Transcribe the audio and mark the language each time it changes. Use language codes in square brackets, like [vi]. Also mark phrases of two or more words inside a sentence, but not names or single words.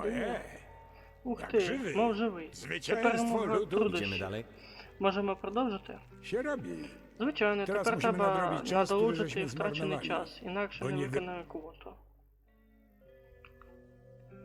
[pl] Ojej, [uk] Ух як ти, живий. мов живий. Це [pl] Zwycięstwo [uk] перемога [pl] ludu. Idziemy [uk] труднощів. [pl] dalej? [uk] Можемо продовжити? [pl] się robi. [uk] Звичайно, [pl] Teraz [uk] тепер [pl] musimy [uk] треба [pl] nadrobić czas, który [uk] надолужити [pl] żeśmy [uk] втрачений [pl] zmarnowali. [uk] час, інакше Бо не ні ви- виконаю квоту.